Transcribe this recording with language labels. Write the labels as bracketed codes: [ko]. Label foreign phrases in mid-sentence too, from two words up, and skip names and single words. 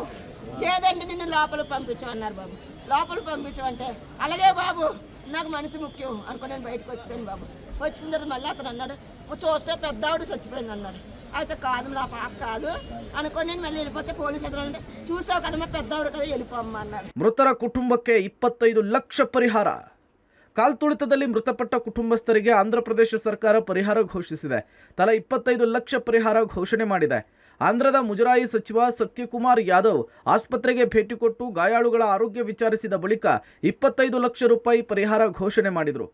[te] లేదండి నిన్ను లోపలికి పంపించమన్నారు బాబు. లోపలికి పంపించమంటే అలాగే బాబు నాకు మనిషి ముఖ్యం అనుకుని నేను బయటకు వచ్చేసాను బాబు. వచ్చిన తర్వాత మళ్ళీ అతను అన్నాడు, చూస్తే పెద్ద ఆవిడ చచ్చిపోయింది అన్నారు. అయితే కాదు నా పాప కాదు అనుకుని నేను మళ్ళీ వెళ్ళిపోతే పోలీసు ఎదురు చూసావు కదమ్మా పెద్ద ఆవిడ కదా వెళ్ళిపోమ్మా అన్నారు. [kn] ಮೃತರ ಕುಟುಂಬಕ್ಕೆ 25 ಲಕ್ಷ ಪರಿಹಾರ. ಕಾಲ್ತುಳಿತದಲ್ಲಿ ಮೃತಪಟ್ಟ ಕುಟುಂಬಸ್ಥರಿಗೆ ಆಂಧ್ರಪ್ರದೇಶ ಸರ್ಕಾರ ಪರಿಹಾರ ಘೋಷಿಸಿದೆ. ತಲಾ 25 ಲಕ್ಷ ಪರಿಹಾರ ಘೋಷಣೆ ಮಾಡಿದೆ. ಆಂಧ್ರದ ಮುಜರಾಯಿ ಸಚಿವ ಸತ್ಯಕುಮಾರ್ ಯಾದವ್ ಆಸ್ಪತ್ರೆಗೆ ಭೇಟಿ ಕೊಟ್ಟು ಗಾಯಾಳುಗಳ ಆರೋಗ್ಯ ವಿಚಾರಿಸಿದ ಬಳಿಕ 25 ಲಕ್ಷ ರೂಪಾಯಿ ಪರಿಹಾರ ಘೋಷಣೆ ಮಾಡಿದರು.